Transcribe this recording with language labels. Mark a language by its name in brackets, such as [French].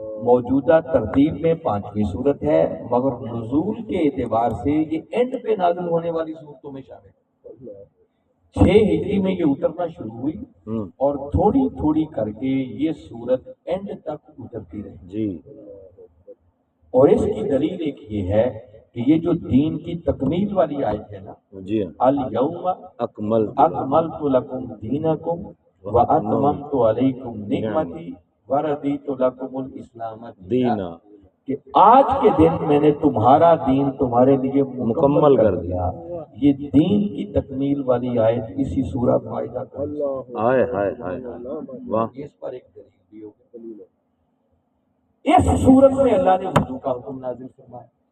[Urdu] موجودہ ترتیب میں 5ویں صورت ہے، مگر نزول کے اعتبار سے یہ اینڈ پہ نازل ہونے والی صورتوں میں شامل ہے. 6 ہجری میں یہ اترنا شروع ہوئی اور تھوڑی تھوڑی کر کے یہ صورت اینڈ تک اترتی رہی. جی. اور اس کی دلیل ایک یہ ہے کہ یہ جو دین کی تکمیل والی آیت ہے نا، جی. [Arabic] الیوم اکملت لکم دینکم واتممت علیکم نعمتی وردیت لکم الاسلام دینا. [Urdu] کہ آج کے دن میں نے تمہارا دین تمہارے لیے مکمل کر دیا. یہ دین کی تکمیل والی آیت اسی سورہ مائدہ کا. ہائے ہائے ہائے. واہ. اس پر ایک دلیل بھی ہوگی. اس صورت میں اللہ نے وضو کا حکم نازل فرمایا.